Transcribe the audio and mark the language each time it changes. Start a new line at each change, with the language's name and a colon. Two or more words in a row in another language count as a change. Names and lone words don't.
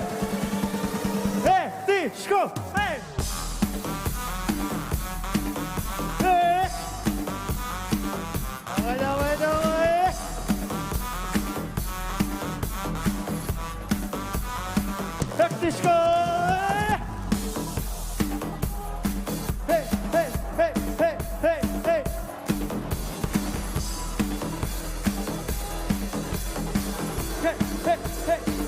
Russian: Эй, ты, Шков! Эй! Эй! Давай, давай, давай! Эх ты, Шков! Эй, эй, эй, эй, эй, эй! Hey, hey, hey.